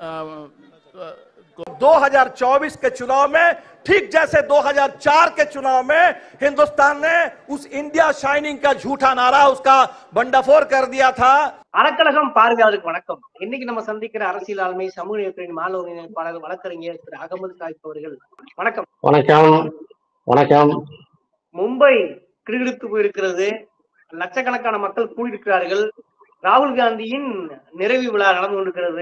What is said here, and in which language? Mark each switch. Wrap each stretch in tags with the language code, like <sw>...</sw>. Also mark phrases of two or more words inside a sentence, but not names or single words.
<hi>2024 के चुनाव में, ठीक जैसे 2004 के चुनाव में हिंदुस्तान ने उस इंडिया शाइनिंग का झूठा नारा, उसका भंडाफोड़ कर दिया था.</hi> <ta>அறக்கழகம் பார்வையாளருக்கு வணக்கம். இன்னைக்கு நம்ம சந்திக்கிற அரசியல் ஆளுமை சமூக நீதித்துறையின் மாநில ஒருங்கிணைப்பாளர் வழக்கறிஞர் திரு அகமது காயிப் அவர்கள். வணக்கம். வணக்கம். வணக்கம். மும்பை கிடுகிடுத்து போயிருக்கிறது, லட்சக்கணக்கான மக்கள் கூடியிருக்கிறார்கள். ராகுல் காந்தியின் நிறைவு விழா நடந்து கொண்டிருக்கிறது.</ta>